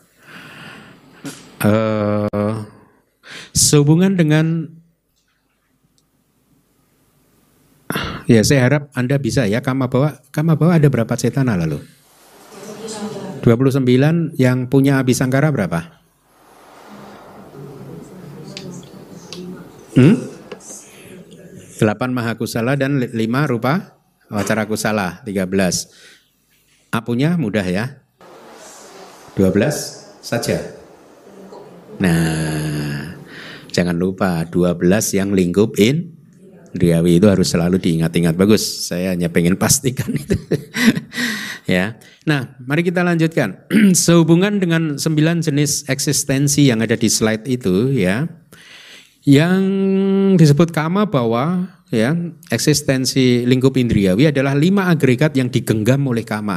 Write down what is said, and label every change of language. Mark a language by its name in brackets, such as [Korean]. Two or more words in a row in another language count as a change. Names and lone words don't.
[Indonesian] Sehubungan dengan, ya, saya harap Anda bisa ya [Pali] kama bawa [Indonesian] ada berapa cetana lalu? 29. Yang punya abhisangkara berapa? 8 mahakusala dan 5 [Pali] rupa wacara kusala, [Indonesian] 13. Apunya mudah ya, 12 saja. Nah, jangan lupa 12 yang lingkup indriawi itu harus selalu diingat-ingat. Bagus, saya hanya pengen pastikan itu. Ya. Nah, mari kita lanjutkan. Sehubungan dengan 9 jenis eksistensi yang ada di slide itu, ya, yang disebut [Pali] kama bawa, [Indonesian] ya, eksistensi lingkup indriawi adalah 5 agregat yang digenggam oleh kama.